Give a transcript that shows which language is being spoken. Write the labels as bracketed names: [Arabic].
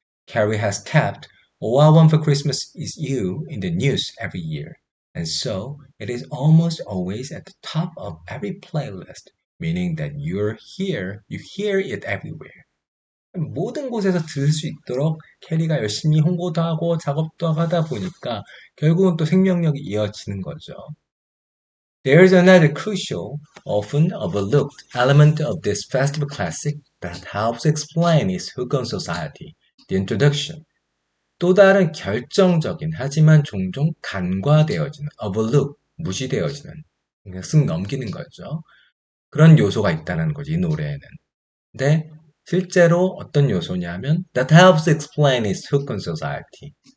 [English] Carrie has kept All I Want for Christmas is You in the news every year. And so it is almost always at the top of every playlist, meaning that you hear it everywhere. [Korean] 모든 곳에서 들을 수 있도록 캐리가 열심히 홍보도 하고 작업도 하다 보니까 결국은 또 생명력이 이어지는 거죠. There's another crucial, often overlooked element of this festive classic that helps explain its hook on society, the introduction. 또 다른 결정적인 하지만 종종 간과되어지는, overlook, 무시되어지는, 그냥 쓱 넘기는 거죠. 그런 요소가 있다는 거지, 이 노래에는. 근데 실제로 어떤 요소냐면 [English] that helps explain its hook on society.